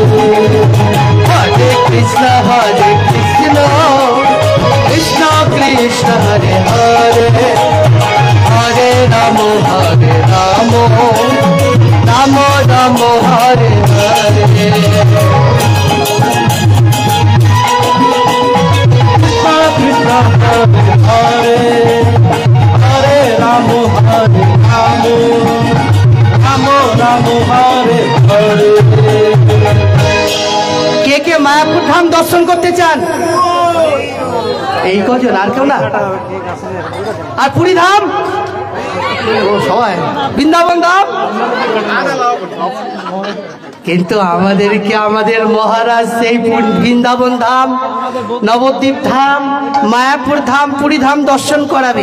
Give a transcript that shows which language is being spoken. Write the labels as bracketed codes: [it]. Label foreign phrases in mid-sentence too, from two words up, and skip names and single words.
[sa] हरे कृष्ण कृष्ण कृष्ण हरे हरे हरे रामो रामो रामो हरे हरे कृष्ण हरे हरे रामो रामो रामो हरे हरे [bn] কে কে মায়াপুর ধাম দর্শন করতে চান? এই কজন, আর কেউ না? আর পুরী ধাম? ও সবাই। বৃন্দাবন ধাম? কিন্তু আমাদেরকে আমাদের মহারাজ সেই বৃন্দাবন ধাম, নবদ্বীপ ধাম, মায়াপুর ধাম, পুরী ধাম দর্শন করাবে।